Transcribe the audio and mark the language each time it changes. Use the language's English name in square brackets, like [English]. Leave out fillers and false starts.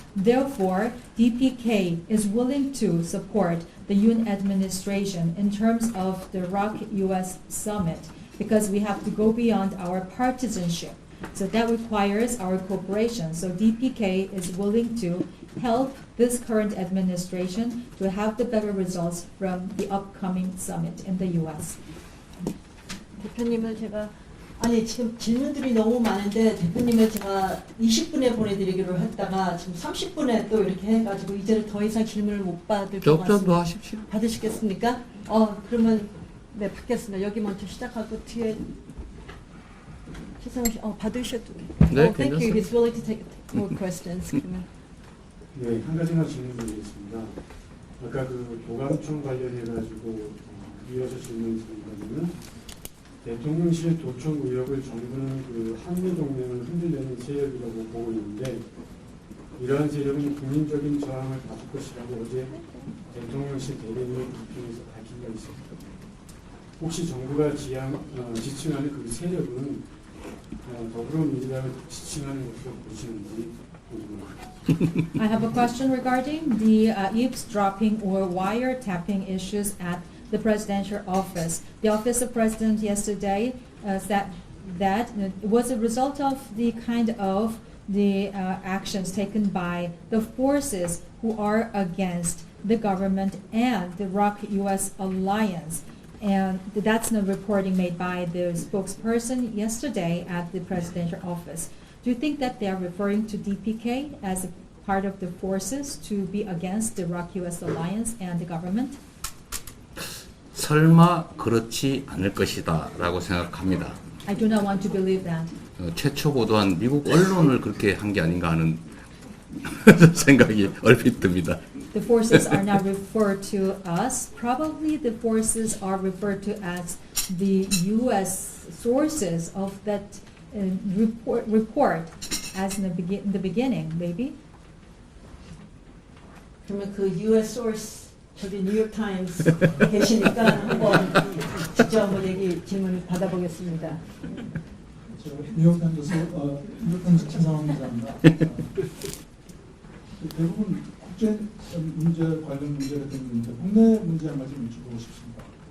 [English] Therefore, DPK is willing to support the Yoon administration in terms of the ROK-US summit because we have to go beyond our partisanship. So that requires our cooperation. So DPK is willing to help this current administration to have the better results from the upcoming summit in the US. [Korean] 대표님을 제가 지금 질문들이 너무 많은데 대표님을 제가 20분에 보내드리기로 했다가 지금 30분에 또 이렇게 해가지고 이제는 더 이상 질문을 못 받을 것 같습니다. 좀 더 하십시오. 받으시겠습니까? 그러면 네 받겠습니다. 여기 먼저 시작하고 뒤에 최상우 씨 받으셔도 네, [English] thank you. [Korean] 괜찮습니다. [English] He's willing to take more questions. [Korean] 그러면. 네, 한 가지만 질문드리겠습니다. 아까 그 도감청 관련해가지고 이어서 질문드리는 대통령실 도청 의혹을 정부는 그 한미 동맹을 흔들려는 세력이라고 보고 있는데 이러한 세력은 국민적인 저항을 받을 것이라고 어제 대통령실 대변인의 브리핑에서 밝힌 바 있습니다. 혹시 정부가 지칭하는 그 세력은 더불어민주당을 지칭하는 것으로 보시는지 궁금합니다. [English] I have a question regarding the eavesdropping or wiretapping issues at the presidential office. The office of president yesterday said that it was a result of the kind of the actions taken by the forces who are against the government and the ROK-US alliance. And that's the reporting made by the spokesperson yesterday at the presidential office. Do you think that they are referring to DPK as a part of the forces to be against the ROK-US alliance and the government? [Korean] 설마 그렇지 않을 것이다 라고 생각합니다. [English] I do not want to believe that. [Korean] 최초 보도한 미국 언론을 그렇게 한 게 아닌가 하는 생각이 얼핏 듭니다. [English] The forces are not referred to us. Probably the forces are referred to as the U.S. sources of that report as in the beginning, maybe. [Korean] 그러면 그 U.S. source 저기 뉴욕 타임스 계시니까 한번 직접 한번 질문 받아보겠습니다. 뉴욕 타임스 최상우 기자입니다. 대부분 국제 문제 관련 문제가 되는데 국내 문제 한 가지 여쭤보고 싶습니다.